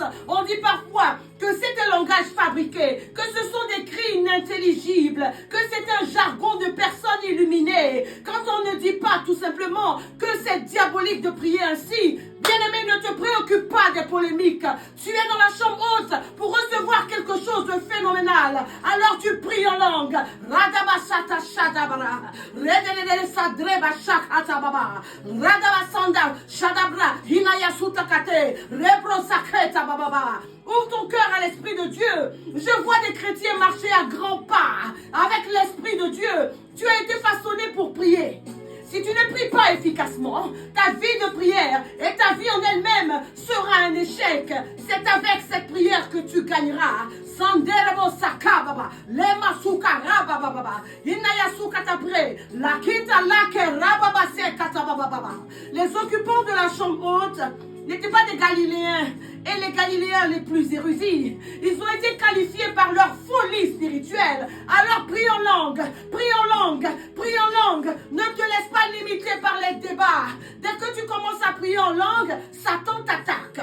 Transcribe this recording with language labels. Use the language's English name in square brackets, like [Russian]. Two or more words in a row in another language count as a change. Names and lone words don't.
[French] On dit parfois que c'est un langage fabriqué, que ce sont des cris inintelligibles, que c'est un jargon de personnes illuminées. Quand on ne dit pas tout simplement que c'est diabolique de prier ainsi, bien-aimé, ne te préoccupe pas des polémiques. Tu es dans la chambre haute pour recevoir quelque chose de phénoménal. Alors tu pries en langue. Radabasata shadabra. Redelele sadreba shakatababa. Radabasanda shadabra. Hinayasutakate. Repro sakreta bababa. Ouvre ton cœur à l'Esprit de Dieu. Je vois des chrétiens marcher à grands pas avec l'Esprit de Dieu. Tu as été façonné pour prier. Si tu ne pries pas efficacement, ta vie de prière et ta vie en elle-même sera un échec. C'est avec cette prière que tu gagneras. Sanderebo sakababa, lema sukaraba baba, inaya sukatabre, la kita lake rababa sekatababa. Les occupants de la chambre haute n'étaient pas des Galiléens et les Galiléens les plus érudits. Ils ont été qualifiés par leur folie spirituelle. Alors prie en langue, prie en langue, prie en langue. Ne te laisse pas limiter par les débats. Dès que tu commences à prier en langue, Satan t'attaque.